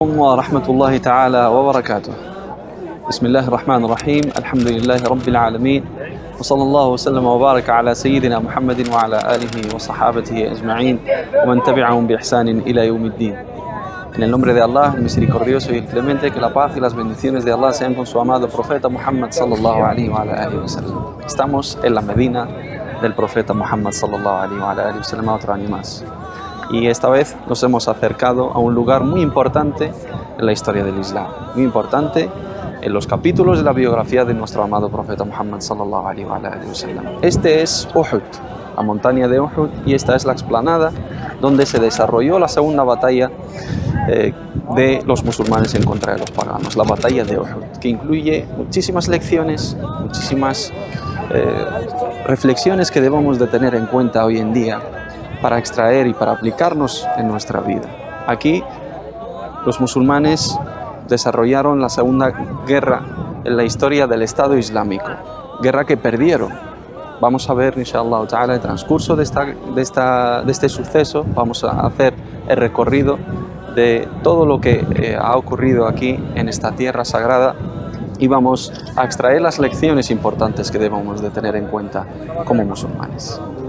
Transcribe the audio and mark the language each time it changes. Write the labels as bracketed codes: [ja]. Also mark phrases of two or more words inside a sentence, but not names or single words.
[ar] ورحمة الله تعالى وبركاته. بسم الله الرحمن الرحيم. الحمد لله رب العالمين وصلى الله وسلم وبارك على سيدنا محمد وعلى آله وصحابته أجمعين ومن تبعهم بإحسان إلى يوم الدين. [es] En el nombre de Allah, el misericordioso y el clemente, que la paz y las bendiciones de Allah sean con su amado profeta Muhammad [ar] صلى الله عليه وعلى آله وسلم. [es] Estamos en la Medina del profeta Muhammad [ar] صلى الله عليه وعلى آله وسلم [es] otro año más. Y esta vez nos hemos acercado a un lugar muy importante en la historia del Islam, muy importante en los capítulos de la biografía de nuestro amado profeta Muhammad [ar] صلى الله عليه وسلم. [es] Este es Uhud, la montaña de Uhud, y esta es la explanada donde se desarrolló la segunda batalla de los musulmanes en contra de los paganos, la batalla de Uhud, que incluye muchísimas lecciones, muchísimas reflexiones que debemos de tener en cuenta hoy en día para extraer y para aplicarnos en nuestra vida. Aquí los musulmanes desarrollaron la segunda guerra en la historia del Estado Islámico, guerra que perdieron. Vamos a ver, [ar] إن شاء الله تعالى, [es] el transcurso de este suceso. Vamos a hacer el recorrido de todo lo que ha ocurrido aquí en esta tierra sagrada y vamos a extraer las lecciones importantes que debemos de tener en cuenta como musulmanes.